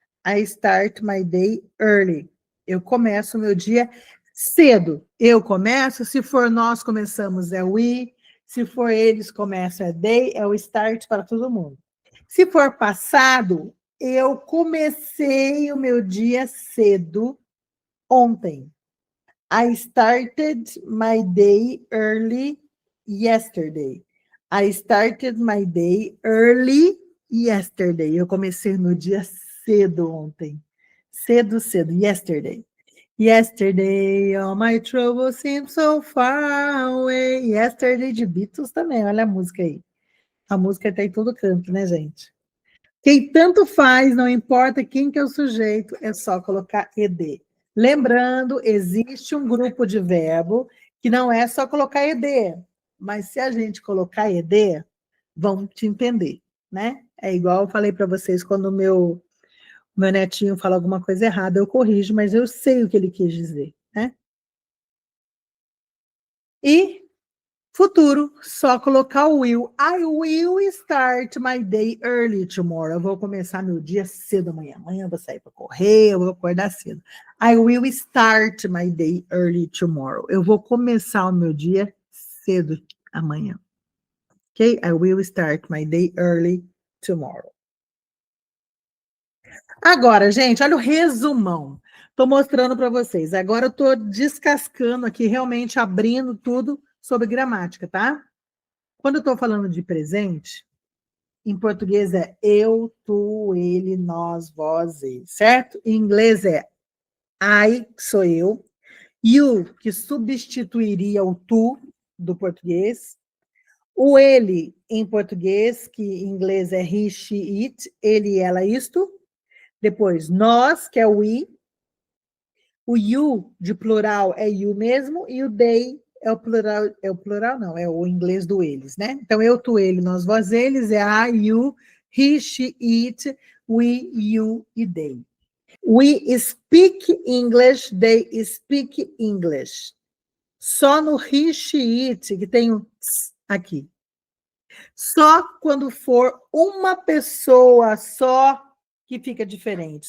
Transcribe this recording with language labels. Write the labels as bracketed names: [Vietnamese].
[English] I start my day early. [Portuguese] Eu começo o meu dia cedo. Eu começo, se for nós começamos, é we. Se for eles, começa é they, é o start para todo mundo. Se for passado, eu comecei o meu dia cedo ontem. [English] I started my day early yesterday. I started my day early yesterday. [Portuguese] Eu comecei no dia cedo ontem. Cedo, cedo. Yesterday. [English] Yesterday, all my troubles seem so far away. [Portuguese] Yesterday de Beatles também, olha a música aí. A música tá em todo canto, né, gente? Quem tanto faz, não importa quem que é o sujeito, é só colocar ed. Lembrando, existe um grupo de verbo que não é só colocar ed, mas se a gente colocar ed, vão te entender, né? É igual eu falei para vocês quando o meu netinho fala alguma coisa errada, eu corrijo, mas eu sei o que ele quis dizer, né? E futuro, só colocar o will. [English] I will start my day early tomorrow. [Portuguese] Eu vou começar meu dia cedo amanhã. Amanhã eu vou sair para correr, eu vou acordar cedo. [English] I will start my day early tomorrow. [Portuguese] Eu vou começar o meu dia cedo amanhã. Ok? [English] I will start my day early tomorrow. [Portuguese] Agora, gente, olha o resumão. Estou mostrando para vocês. Agora eu estou descascando aqui, realmente abrindo tudo sobre gramática, tá? Quando eu estou falando de presente, em português é eu, tu, ele, nós, vós, ele, certo? Em inglês é I, que sou eu, you, que substituiria o tu do português, o ele, em português, que em inglês é he, she, it, ele, ela, isto, depois nós, que é o we, o you de plural é you mesmo, e o they é o plural não, é o inglês do eles, né? Então, eu, tu, ele, nós, vós, eles, é I, you, he, she, it, we, you e they. [English] We speak English, they speak English. [Portuguese] Só no he, she, it, que tem um tss aqui. Só quando for uma pessoa só que fica diferente.